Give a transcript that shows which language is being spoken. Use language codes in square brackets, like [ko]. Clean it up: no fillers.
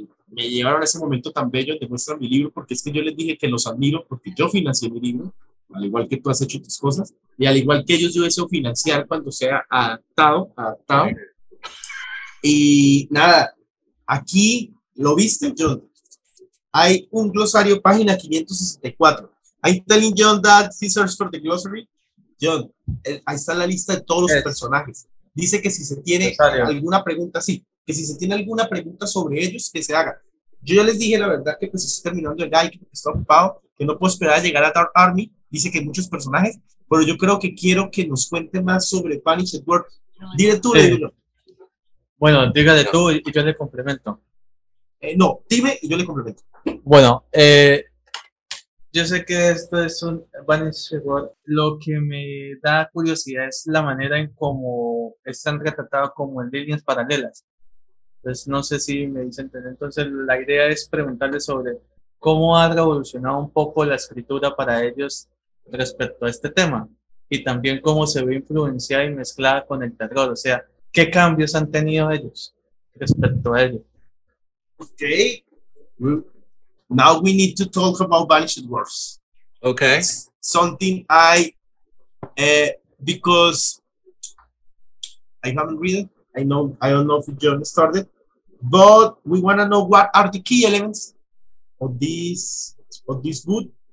[es] Me llevaron a ese momento tan bello de muestra mi libro, porque es que yo les dije que los admiro, porque yo financié mi libro, al igual que tú has hecho tus cosas, y al igual que ellos yo deseo financiar cuando sea adaptado. Y nada, aquí ¿Lo viste, John? Hay un glosario, página 564. [en] I'm telling John that he searched for the glossary. [es] John, ahí está la lista de todos los personajes. Dice que si se tiene alguna pregunta, sí, que si se tiene alguna pregunta sobre ellos, que se haga. Yo ya les dije la verdad que pues estoy terminando el guide, que está ocupado, que no puedo esperar a llegar a Dark Army. Dice que hay muchos personajes, pero yo creo que quiero que nos cuente más sobre Banished Worlds. Dile tú, Leilo. Bueno, dígale tú y yo le complemento. No, dime y yo le complemento. Bueno, yo sé que esto es un Banished World. Lo que me da curiosidad es la manera en cómo están retratados como en líneas paralelas. Entonces, no sé si me dicen entender. Entonces, la idea es preguntarle sobre cómo ha revolucionado un poco la escritura para ellos respecto a este tema. Y también cómo se ve influenciada y mezclada con el terror. O sea, ¿qué cambios han tenido ellos respecto a ello? [en] Okay. Now we need to talk about Banished Worlds. Okay. It's something because I haven't read it. I don't know if John started, but we want to know what are the key elements of this book.